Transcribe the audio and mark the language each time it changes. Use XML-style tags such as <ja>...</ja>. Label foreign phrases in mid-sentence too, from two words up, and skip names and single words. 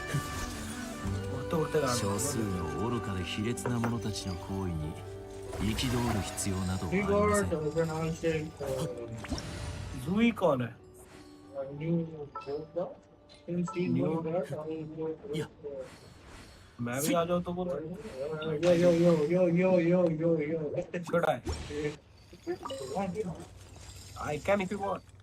<ja>少数の愚かで卑劣な者たちの行為に憤る必要などはありません。</ja> <hi>ज़ुई कौन है? मैं भी आ जाऊँ तो बोलो।</hi> <en>Should I? I can if you want.</en>